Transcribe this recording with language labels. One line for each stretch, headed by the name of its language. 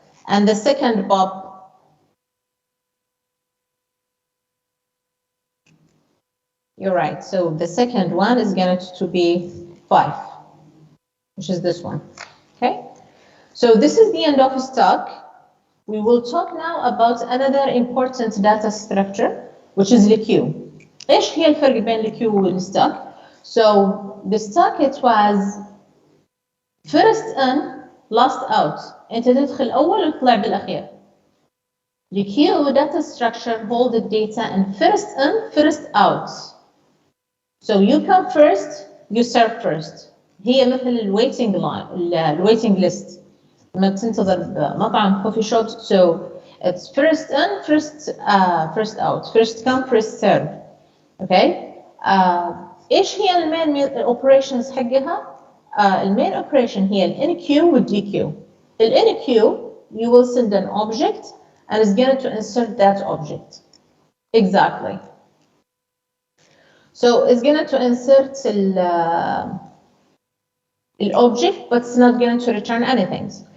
English: And the second pop, you're right. So the second one is going to be 5, which is this one. Okay. So this is the end of stack. We will talk now about another important data structure, which is the queue.
Arabic: إيش هي الفرق بين الqueue والstack?
English: So the stack it was first in, last out.
Arabic: أنت تدخل أول وتطلع بالأخير.
English: The queue data structure hold the data in first in, first out. So you come first, you serve first.
Arabic: هي مثل الويتنج line, الويتنج list. لما تنتظر مطعم
English: coffee shop, so it's first in, first out, first come, first serve. Okay.
Arabic: إيش هي المين operations حقها؟ المين operation هي ال NQ وال DQ.
English: ال NQ you will send an object and it's going to insert that object. Exactly. So it's going to insert the object, but it's not going to return anything.